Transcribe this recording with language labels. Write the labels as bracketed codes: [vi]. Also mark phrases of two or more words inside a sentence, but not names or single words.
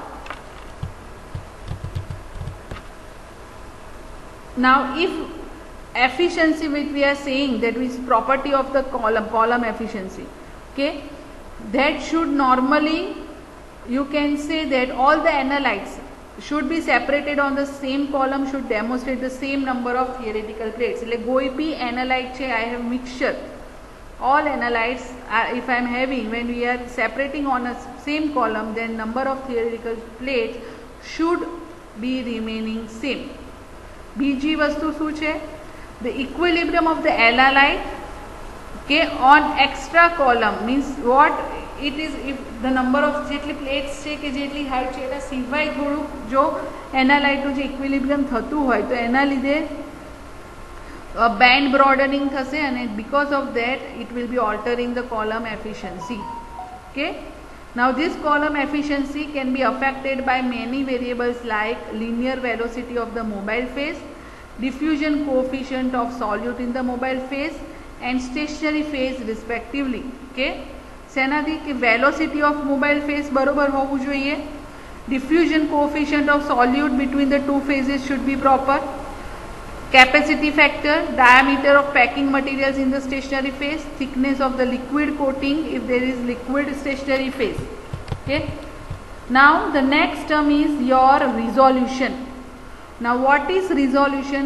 [en] Now if efficiency which we are saying, that is property of the column efficiency, okay, that should normally, you can say that all the analytes should be separated on the same column, should demonstrate the same number of theoretical plates. [gu] Like કોઈ બી analyte છે, [en] I have mixture, all analytes are, if I am having, when we are separating on a same column, then number of theoretical plates should be remaining same. [gu] બીજી વસ્તુ શું છે? [en] The equilibrium of the analyte, okay, on extra column means what it is, if the number of [gu] જેટલી પ્લેટ્સ છે કે જેટલી હાઇટ છે એના સિવાય થોડુંક જો એનાલાઇટનું જે ઇક્વિલિબ્રિયમ થતું હોય તો એના લીધે [en] band broadening [gu] થશે અને [en] because of that it will be altering the column efficiency. Okay, now this column efficiency can be affected by many variables like linear velocity of the mobile phase, diffusion coefficient of solute in the mobile phase and stationary phase respectively. Okay, સેનાથી કે velocity of mobile phase [gu] બરોબર હોવું જોઈએ, [en] diffusion coefficient of solute between the two phases should be proper, capacity factor, diameter of packing materials in the stationary phase, thickness of the liquid coating if there is liquid stationary phase. Okay, now the next term is your resolution. Now what is resolution?